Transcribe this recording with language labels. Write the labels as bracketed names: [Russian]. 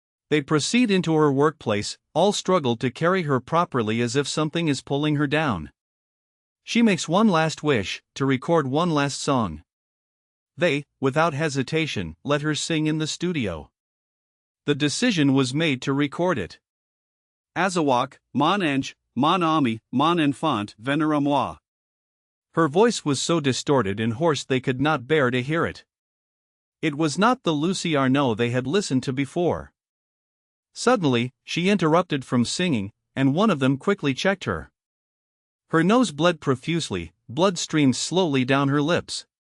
[English] They proceed into her workplace, all struggled to carry her properly as if something is pulling her down. She makes one last wish, to record one last song. They, without hesitation, let her sing in the studio. The decision was made to record it. [French] Azawakh, mon ange, mon ami, mon enfant, venez à moi. [English] Her voice was so distorted and hoarse they could not bear to hear it. It was not the Lucy Arnault they had listened to before. Suddenly, she interrupted from singing, and one of them quickly checked her. Her nose bled profusely, blood streamed slowly down her lips.